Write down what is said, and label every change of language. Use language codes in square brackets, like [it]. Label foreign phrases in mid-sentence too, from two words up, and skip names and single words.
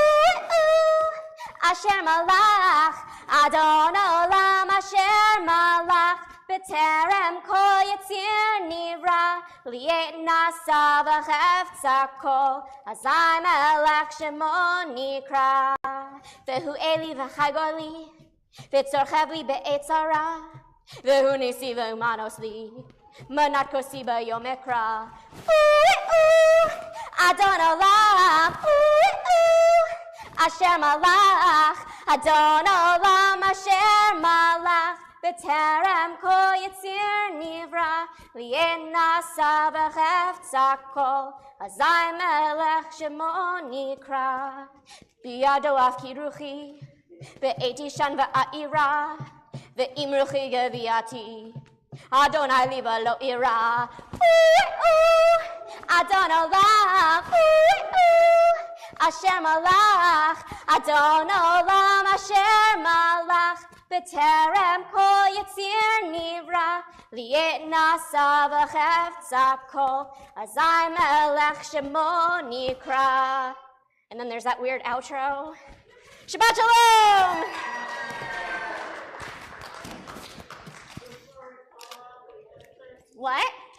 [he] אשר מלך, אדון עולם אשר מלך, בטרם כל יציר נברא, לעת נעשה בחפצו כל, אזי מלך שמו נקרא, והוא אלי וחי גואלי, וצור חבלי בעת צרה, והוא נסי ומנוס לי, מנת כוסי ביום אקרא, אדון עולם, אשר מלך, אדון עולם אשר מלך, בטרם כל יציר נברא, לעת נעשה בחפצו כל, אזי מלך שמו נקרא, בידו אפקיד רוחי, בעת אישן ואעירה, ועם רוחי גוייתי, אדני לי ולא אירא, אדון עולם, אשר מלך, אדון עולם אשר מלך, בטרם כל יציר נברא, לעת נעשה בחפצו כל, אזי מלך שמו נקרא. [en] And then there's that weird outro. [he] שבת שלום! What?